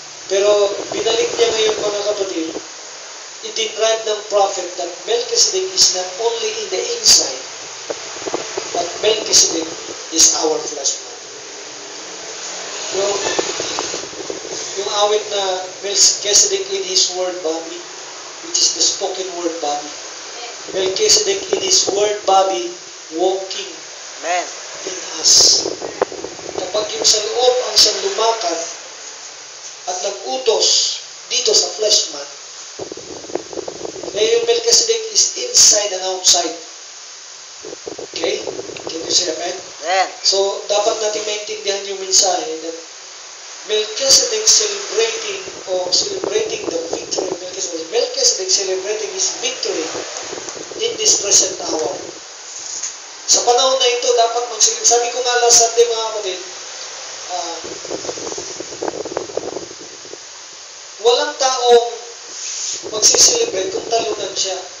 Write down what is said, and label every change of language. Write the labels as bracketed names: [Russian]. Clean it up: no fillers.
[Filipino] Pero binalik niya ngayon, mga kapatid, i-describe ng [English] prophet that Melchizedek is not only in the inside, but Melchizedek is our flesh man. [Filipino] Yung awit na [English] Melchizedek in his word body, which is the spoken word body. Melchizedek in his word body, walking in us. [Filipino] Kapag yung sa loob ang siyang lumakad at nag-utos dito sa flesh man, kaya yung Melchizedek is [English] inside and outside. Okay? Can you say amen? Amen. [Filipino] So, dapat natin maintindihan yung mensahe [English] that Melchizedek celebrating the victory of Melchizedek. Melchizedek celebrating his victory in this present hour. [Filipino] Sa panahon na ito, dapat mag-celebrate. Sabi ko nga last Sunday, mga kapatid, walang taong magsiselebrate kung talunan siya.